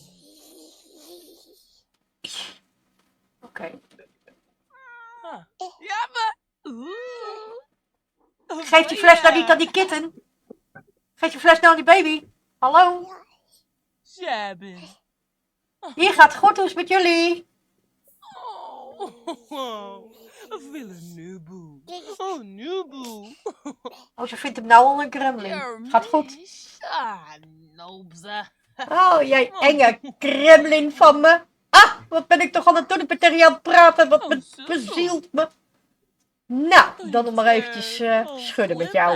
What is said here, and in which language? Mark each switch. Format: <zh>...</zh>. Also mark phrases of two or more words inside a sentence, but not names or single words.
<nl>Oké. Ah. Ja, maar. Oeh. Oh, Geef die fles nou boya. niet aan die kitten. Geef die fles nou aan die baby. Hallo. Shabin. Hier gaat het goed. Hoe is het met jullie? Oh. Nubu. Oh, Nubu. Oh, ze vindt hem nou al een gremlin. Gaat goed. Ah, nobza. Oh, jij enge gremlin van me. Ah, wat ben ik toch aan het doen? Ik ben tegen jou aan het praten. Wat bezielt me. Nou, dan nog maar eventjes schudden met jou.</nl>